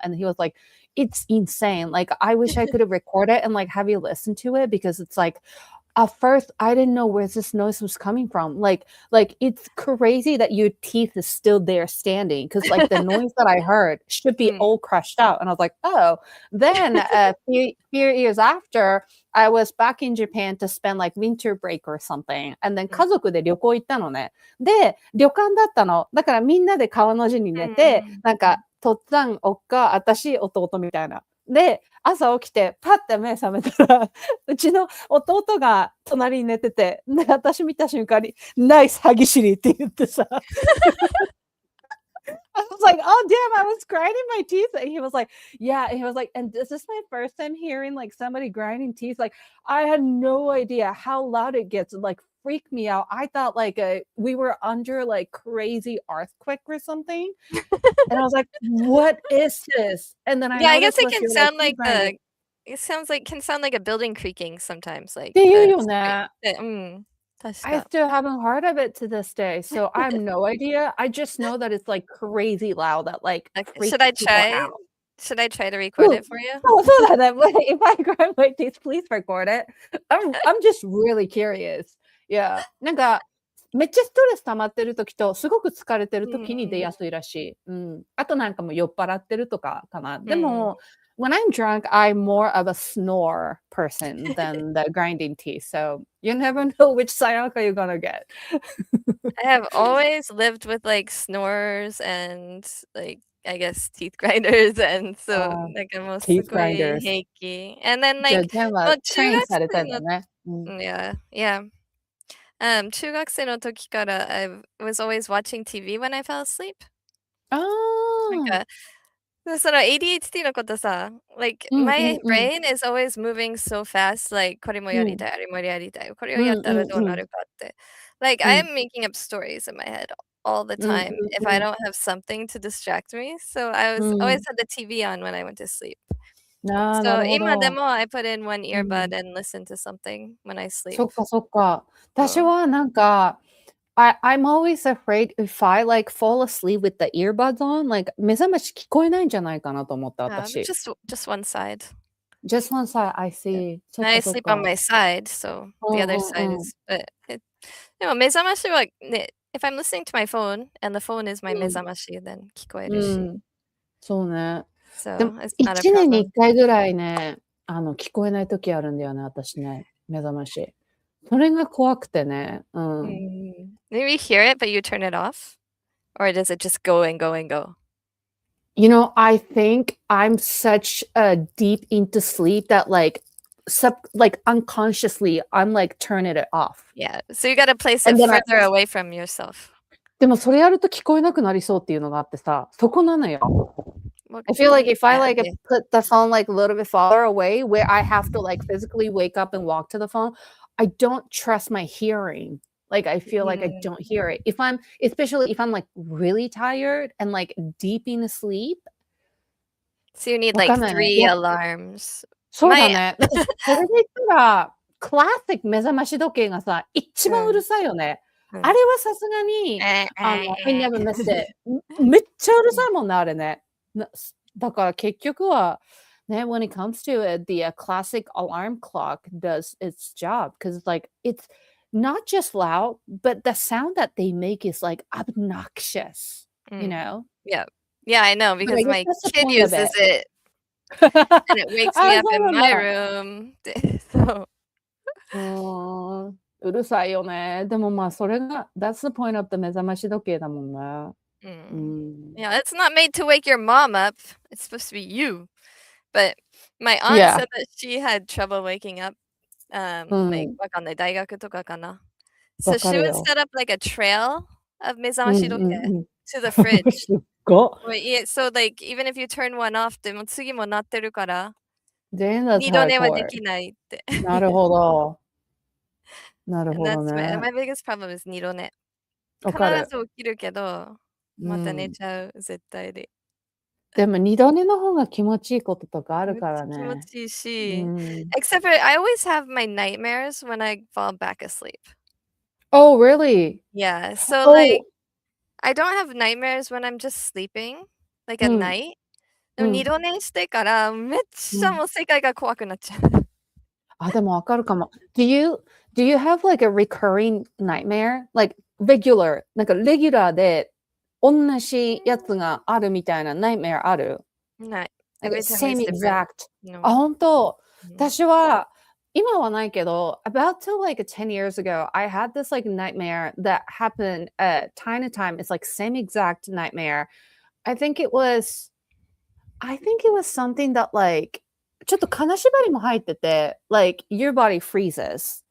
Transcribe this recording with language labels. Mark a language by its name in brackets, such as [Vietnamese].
[English] And he was like, it's insane. Like, I wish I could have recorded and like have you listen to it, because it's like, at first I didn't know where this noise was coming from. Like it's crazy that your teeth is still there standing, because like the noise that I heard should be all crushed out. And I was like, oh. Then a few years after, I was back in Japan to spend like winter break or something. And then [Japanese] 家族で旅行行ったのね。で、旅館だったの。だからみんなで川の字に寝て、なんか、とっつぁん、おっか、私、弟みたいな。で、朝起きて、パッて目覚めたら、うちの弟が隣に寝てて、で、私見た瞬間に、ナイス歯ぎしりって言ってさ。 [English] I was like, oh damn, I was grinding my teeth. And he was like, yeah. And he was like, and this is my first time hearing like somebody grinding teeth. Like, I had no idea how loud it gets. It like freaked me out. I thought like we were under like crazy earthquake or something. And I was like, what is this? And then I guess it can sound like can sound like a building creaking sometimes. Like [Japanese] っていうよね。 [English] I [Japanese] 確か。 [English] still haven't heard of it to this day, so I have no idea. I just know that it's like crazy loud, that like freaks Should I people try? out. Should I try to record it for you? [Japanese] そうだね。 [English] If I grind my teeth, please record it. I'm just really curious. Yeah. [Japanese] なんか、めっちゃストレス溜まってる時と、すごく疲れてる時に出やすいらしい。あとなんかもう酔っ払ってるとかかな。でも、 [English] when I'm drunk, I'm more of a snore person than the grinding teeth. So you never know which Sayaka you're gonna get. I have always lived with like snorers and like I guess teeth grinders, and so like teeth grinders. [Japanese] 平気. [English] And then [Japanese] じゃあ、 [English] like [Japanese] ジェンはトレインされたんだね。 [English] yeah. [Japanese] 中学生の時から [English] I was always watching TV when I fell asleep. [Japanese] なんかその ADHD のことさ、 [English] like my brain is always moving so fast, [Japanese] like これもやりたい、あれもやりたい、これをやったらどうなるかって。 [English] Like I am making up stories in my head all the time if I don't have something to distract me. So I always had the TV on when I went to sleep. So [Japanese] 今でも [English] I put in one earbud and listen to something when I sleep. [Japanese] そっかそっか。私はなんか、 [English] I'm always afraid if I like fall asleep with the earbuds on, like [Japanese] 目覚まし聞こえないんじゃないかなと思った、私。 [English] Just one side. Just one side, I see. I sleep on my side, so the other side is. [Japanese] でも目覚ましはね、 [English] if I'm listening to my phone and the phone is my 目覚まし、then [Japanese] 聞こえるし。そうね。 [English] So [Japanese] でも1年に1回ぐらいね、聞こえない時あるんだよね、私ね、目覚まし。それが怖くてね。 [English] Maybe you hear it, but you turn it off? Or does it just go and go and go? You know, I think I'm such deep into sleep that like unconsciously I'm like turning it off. Yeah, so you gotta place it further away from yourself. [Japanese] でもそれやると聞こえなくなりそうっていうのがあってさ、そこなのよ。 [English] I feel like if I like put the phone like a little bit farther away where I have to like physically wake up and walk to the phone, I don't trust my hearing. Like I feel like I don't hear it. Especially if I'm like really tired and like deep in sleep. So you need like 3 alarms. [Japanese] そうだね。それで言ったら、クラシック目覚まし時計がさ、一番うるさいよね。あれはさすがに、 [English] I never missed it. [Japanese] めっちゃうるさいもんね、あれね。だから結局は、ね、 [English] when it comes to it, the classic alarm clock does its job because like it's not just loud, but the sound that they make is like obnoxious, you know? Yeah, I know because my kid uses it and it wakes me up in my room. So [Japanese] うるさいよね。でもまあそれが [English] that's the point of the [Japanese] 目覚まし時計だもんね。 [English] Yeah, it's not made to wake your mom up. It's supposed to be you. But my aunt said that she had trouble waking up. [Japanese] Like わかんない、大学とかかな。 [English] So she would set up like a trail of [Japanese] 目覚まし時計 [English] to the fridge. [Japanese] すっご。 [English] So like even if you turn one off [Japanese] でも次も鳴ってるから、二度寝はできないって。なるほど。なるほど [English] And [Japanese] ね。 [English] that's my biggest problem is [Japanese] 二度寝。必ず起きるけど、また寝ちゃう、絶対で。でも二度寝の方が気持ちいいこととかあるからね。気持ちいいし。 [English] Except for I always have my nightmares when I fall back asleep. Oh, really? Yeah. So like I don't have nightmares when I'm just sleeping, like at night. [Japanese] でも二度寝してからめっちゃもう世界が怖くなっちゃう。あ、でもわかるかも。 [English] Do you have like a recurring nightmare? Like regular, [Japanese] なんかレギュラーで同じやつがあるみたいな [English] nightmare [Japanese] ある？ない。 [English] Like Every time same is different. exact. No. [Japanese] あ、本当。うん私は今はないけど、 [English] about to like 10 years ago, I had this like nightmare that happened time to time. It's like same exact nightmare. I think it was something that like [Japanese] ちょっと金縛りも入ってて、 [English] like your body freezes